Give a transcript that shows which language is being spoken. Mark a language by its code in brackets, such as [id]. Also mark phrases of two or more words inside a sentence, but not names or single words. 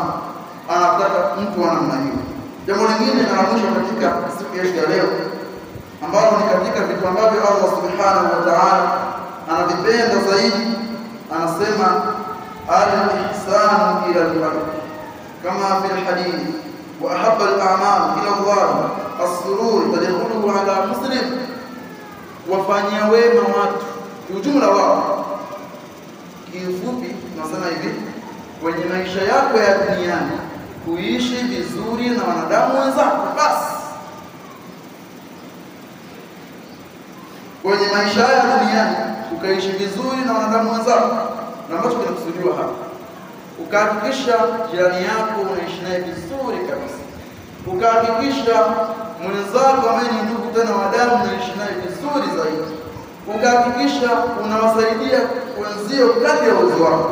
[sw] Anataka mtu wa namna hiyo. Jambo lingine na la mwisho katika siku yetu ya leo, ambalo ni katika vitu ambavyo Allah [ar] سبحانه وتعالى [sw] anavipenda zaidi, anasema [ar] الإحسان إلى الخلق كما في الحديث وأحب الأعمال إلى الله السرور تدخل على مسلم. [sw] Wafanyia wema watu ujumla wao. Kifupi tunasema hivi, kwenye maisha yako ya duniani kuishi vizuri na wanadamu wenzako basi. Kwenye maisha ya duniani ukaishi vizuri na wanadamu wenzako, na ambacho kinakusudiwa hapa, ukahakikisha jirani yako unaishi naye vizuri kabisa, ukahakikisha mwenzako ambaye ni ndugu tena wa damu unaishi naye vizuri zaidi, ukahakikisha unawasaidia wenzio kadri ya uwezo wako.